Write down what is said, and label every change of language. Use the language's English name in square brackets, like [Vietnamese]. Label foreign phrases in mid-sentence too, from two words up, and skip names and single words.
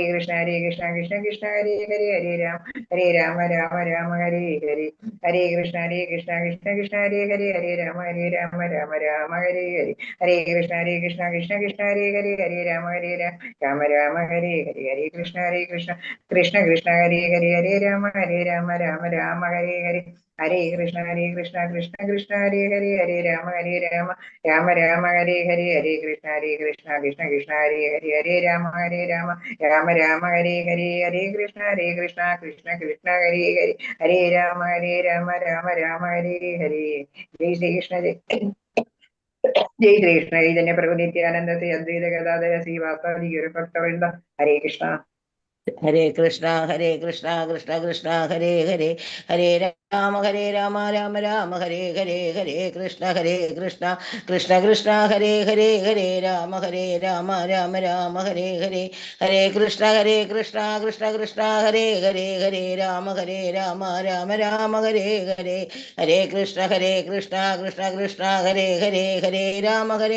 [Sanskrit] കൃഷ്ണ കൃഷ്ണ കൃഷ്ണ ഹരേ ഹരേ ഹരേ രാമ രാമ ഹരേ ഹരേ ഹരേ കൃഷ്ണ കൃഷ്ണ ഹരേ ഹരേ ഹരേ രാമ രാമ ഹരേ ഹരേ ഹരേ കൃഷ്ണ കൃഷ്ണ ഹരേ ഹരേ ഹരേ രാമ രാമ ഹരേ ഹരേ ഹരേ കൃഷ്ണ കൃഷ്ണ ഹരേ ഹരേ ഹരേ രാമ രാമ ഹരേ ഹരേ ഹരേ കൃഷ്ണ കൃഷ്ണ ഹരേ ഹരേ ഹരേ രാമ രാമ ഹരേ ഹരേ ഹരേ കൃഷ്ണ കൃഷ്ണ ഹരേ ഹരേ ഹരേ രാമ രാമ ഹരേ ഹരേ ഹരേ കൃഷ്ണ കൃഷ്ണ ഹരേ ഹരേ ഹരേ രാമ രാമ ഹരേ ഹരേ ജയ് ശ്രീകൃഷ്ണ ജയ് ശ്രീകൃഷ്ണ ചൈതന്യ പ്രഭു നിത്യാനന്ദ ശ്രീ അദ്വൈത ഗദാധര ശ്രീവാസാദി ഗുരുഭക്തവൃന്ദ ഹരേ കൃഷ്ണ ഹരേ കൃഷ്ണ കൃഷ്ണ കൃഷ്ണ ഹരേ ഹരേ ഹരേ രാമ രാമ രാമ ഹരേ ഹരേ ഹരേ കൃഷ്ണ കൃഷ്ണ കൃഷ്ണ ഹരേ ഹരേ രാമ രാമ രാമ ഹരേ ഹരേ ഹരേ കൃഷ്ണ കൃഷ്ണ ഹരേ ഹരേ രാമ രാമ ഹരേ ഹരേ ഹരേ കൃഷ്ണ കൃഷ്ണ ഹരേ ഹരേ രാമ